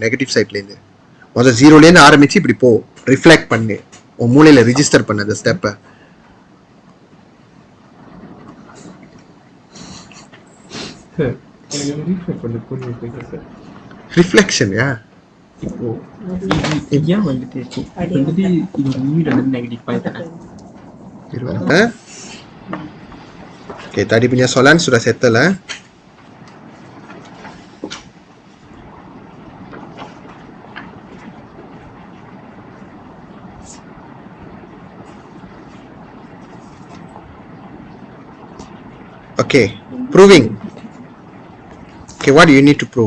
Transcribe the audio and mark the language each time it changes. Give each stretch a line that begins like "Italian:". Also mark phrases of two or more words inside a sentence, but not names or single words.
English: negative side
Tamil: இருந்து முதல்ல ஜீரோல இருந்து ஆரம்பிச்சு இப்படி போ, ரிஃப்ளெக்ட் பண்ணு, உன் மூளையில ரிஜிஸ்டர் பண்ண அந்த ஸ்டெப்பை. ரிஃப்ளெக்ஷன் யா ஏன் வந்துட்டு இது மீட் வந்து
English: negative pi
Tamil: தானே.
Malay: Okay, tadi punya soalan sudah settle
English: Okay, proving. Okay, what do you need to prove?